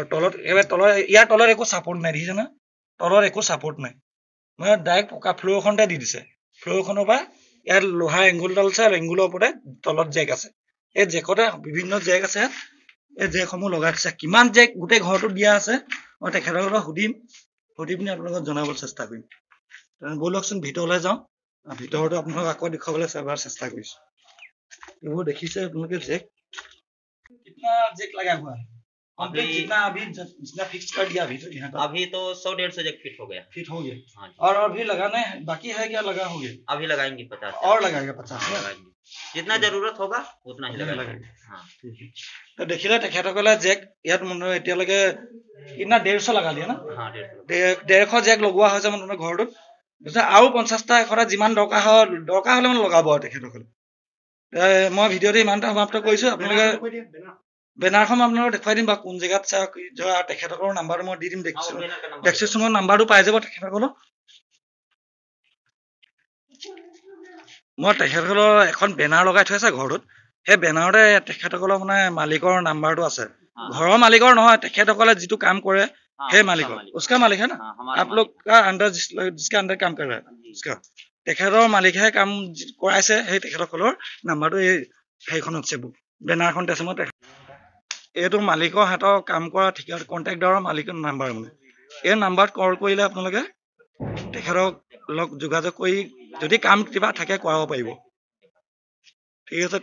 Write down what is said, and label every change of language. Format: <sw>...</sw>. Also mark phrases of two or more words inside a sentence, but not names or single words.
<as>তলত ইয়াৰ তলত একো ছাপোৰ্ট নাই দেখিছে না তলত একো ছাপোৰ্ট নাই মানে ডাইৰেক্ট পকা ফ্ল'ৰখনতে দি দিছে ফ্ল'ৰখনৰ পৰা ইয়াত লোহাৰ এংগুলডাল আছে আৰু এংগুলৰ ওপৰতে তলত জেক আছে এই জেকতে বিভিন্ন জেক আছে এই জেকসমূহ লগাই দিছে কিমান জেক গোটেই ঘৰটোত দিয়া আছে মই তেখেতসকলক সুধি পিনি আপোনালোকক জনাবলৈ চেষ্টা কৰিম ব'লকচোন ভিতৰলৈ যাওঁ ভিতৰতো আপোনালোকক আকৌ দেখুৱাবলৈ এবাৰ চেষ্টা কৰিছো এইবোৰ দেখিছে আপোনালোকে জেক</as> <hi>कितना जेक लगा हुआ है अभी जितना फिक्स कर दिया अभी तो 100-150 जेक फिट हो गया हाँ और अभी लगाना है बाकी है क्या लगा हो गया अभी लगाएंगे 50 और लगाएगा 50 लगाएंगे जितना जरूरत होगा उतना ही लगाएंगे हाँ तो देखिए</hi> <as>তেখেতসকলে জেক ইয়াত মানে এতিয়ালৈকে কিনা 150 লগালিয়ে না</as> <hi>हाँ</hi> <as>150 জেক লগোৱা হৈছে মানে ঘৰটোত আৰু 50টা এখৰা যিমান দৰকাৰ হ'লে মানে লগাব আৰু তেখেতসকলে মই ভিডিঅ'টো ইমানটা সমাপ্ত কৰিছো আপোনালোকে বেনাৰখন আপোনালোকক দেখুৱাই দিম বা কোন জেগাত তেখেতসকলৰ নাম্বাৰটো মই দি দিম ডেস্ক্ৰিপশ্যনত নাম্বাৰটো পাই যাব তেখেতসকলৰ মই তেখেতসকলৰ এখন বেনাৰ লগাই থৈ আছে ঘৰটোত সেই বেনাৰতে তেখেতসকলৰ মানে মালিকৰ নাম্বাৰটো আছে ঘৰৰ মালিকৰ নহয় তেখেতসকলে যিটো কাম কৰে সেই মালিকৰ</as> <hi>उसका मालिक है ना आप लोग का अंडर जिसके अंडर काम कर रहा है उसका</hi> <as>তেখেতৰ মালিকহে কাম কৰাইছে সেই তেখেতসকলৰ নাম্বাৰটো এই সেইখনত আছে বেনাৰখন আছে মই এইটো মালিকৰ হাতৰ কাম কৰা ঠিকা কণ্টেক্টৰৰ মালিকৰ নাম্বাৰ মানে এই নাম্বাৰত কল কৰিলে আপোনালোকে তেখেতক লগ যোগাযোগ কৰি যদি কাম কিবা থাকে কৰাব পাৰিব ঠিক আছে</as>